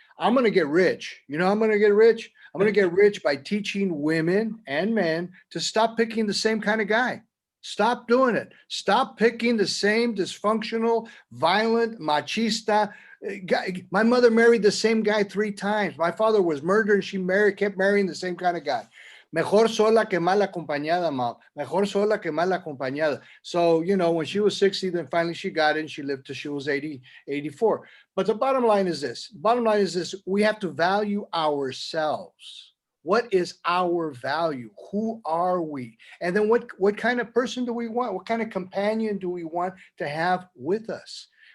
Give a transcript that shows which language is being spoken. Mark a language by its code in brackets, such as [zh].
[en] I'm gonna get rich. You know, I'm gonna get rich. I'm gonna get rich by teaching women and men to stop picking the same kind of guy. Stop doing it. Stop picking the same dysfunctional, violent, machista guy. My mother married the same guy 3 times. My father was murdered and she kept marrying the same kind of guy. [es] Mejor sola que mal acompañada, Mom. Mejor sola que mal acompañada. [en] So, you know, when she was 60, then finally she got in. She lived till she was 80, 84. But the bottom line is this. Bottom line is this. We have to value ourselves. What is our value? Who are we? And then what kind of person do we want? What kind of companion do we want to have with us?